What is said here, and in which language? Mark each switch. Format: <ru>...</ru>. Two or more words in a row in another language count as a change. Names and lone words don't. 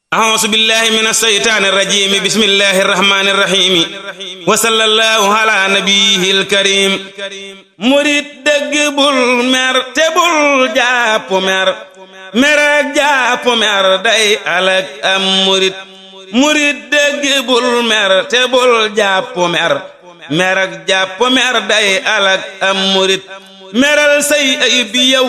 <ar>أعوذ بالله من الشيطان الرجيم بسم الله الرحمن الرحيم وصلى الله على نبيه الكريم</ar> <wo>murit dëgg bul mer te bul jàpp mer mer ak jàpp mer day alak am murit dëgg bul mer te bul jàpp mer mer ak jàpp mer day alak am murit meral say ay bi yow</wo>